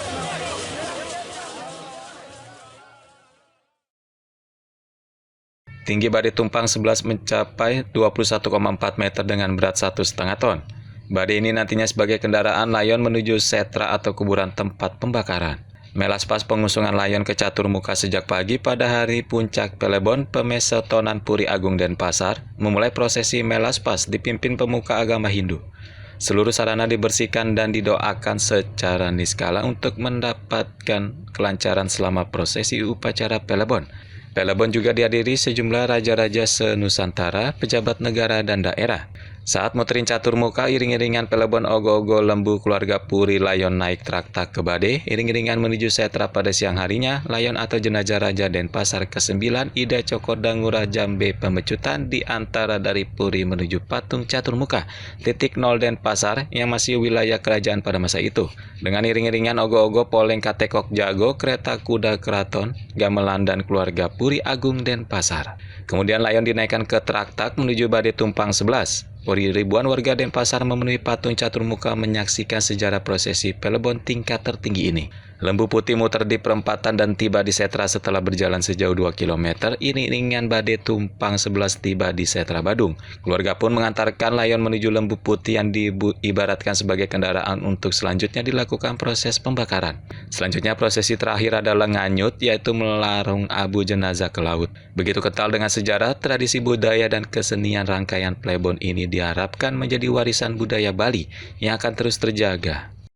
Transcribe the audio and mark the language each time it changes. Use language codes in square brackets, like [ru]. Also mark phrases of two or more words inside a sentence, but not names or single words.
[id] Tinggi badai tumpang 11 mencapai 21,4 meter dengan berat 1,5 ton. Badai ini nantinya sebagai kendaraan layon menuju setra atau kuburan tempat pembakaran. Melaspas pengusungan layon ke Caturmuka sejak pagi pada hari puncak Pelebon Pemesetonan Puri Agung Denpasar memulai prosesi melaspas dipimpin pemuka agama Hindu. Seluruh sarana dibersihkan dan didoakan secara niskala untuk mendapatkan kelancaran selama prosesi upacara Pelebon. Pelebon juga dihadiri sejumlah raja-raja se-Nusantara, pejabat negara dan daerah. Saat muterin Caturmuka, iring-iringan Pelebon ogo-ogo lembu keluarga Puri Layon naik traktak ke Bade, iring-iringan menuju setra pada siang harinya, layon atau jenazah Raja Denpasar ke-9 Ida Cokorda Ngurah Jambe Pemecutan di antara dari Puri menuju patung Caturmuka, titik 0 Denpasar yang masih wilayah kerajaan pada masa itu. Dengan iring-iringan ogo-ogo Poleng Katekok Jago, kereta kuda keraton, gamelan dan keluarga Puri Agung Denpasar. Kemudian layon dinaikkan ke traktak menuju Badai Tumpang 11. Ribuan warga Denpasar memenuhi patung Caturmuka menyaksikan sejarah prosesi Pelebon tingkat tertinggi ini. Lembu putih muter di perempatan dan tiba di setra setelah berjalan sejauh 2 km. Iring-iringan Badai Tumpang 11 tiba di setra Badung. Keluarga pun mengantarkan layon menuju lembu putih yang diibaratkan sebagai kendaraan untuk selanjutnya dilakukan proses pembakaran. Selanjutnya prosesi terakhir adalah nganyut, yaitu melarung abu jenazah ke laut. Begitu kental dengan sejarah, tradisi budaya dan kesenian rangkaian Pelebon ini diharapkan menjadi warisan budaya Bali yang akan terus terjaga.